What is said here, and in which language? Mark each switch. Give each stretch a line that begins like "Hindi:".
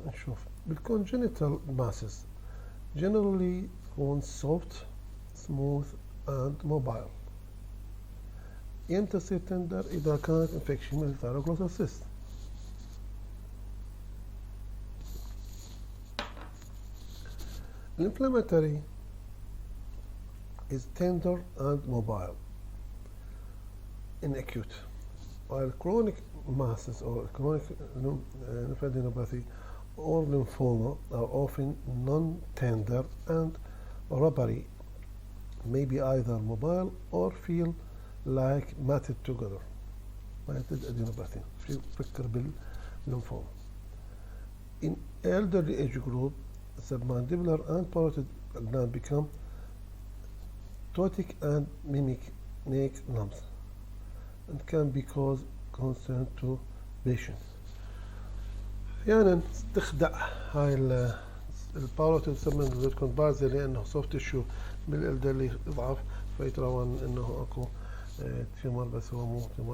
Arabic: نشوف بالcongenital
English: masses generally
Arabic: يكون
English: soft smooth and mobile.
Arabic: يمتى تصير تندر؟ إذا كانت infection من الثايروغلوسال cyst.
English: Inflammatory is tender and mobile in acute, while chronic masses or chronic lymphadenopathy or lymphoma are often non-tender and rubbery, may be either mobile or feel like matted together. matted adenopathy
Arabic: فكر بالليمفوما.
English: In elderly age group, submandibular and parotid gland become ptotic and mimic neck lumps and can be cause concern to patients.
Arabic: أحيانا تخدع هاي الباروتيد تسمى كونبارزي لأنه
English: soft tissue
Arabic: بالإلدرلي يضعف فيتراون إنه أكو تيومر بس هو مو تيومر.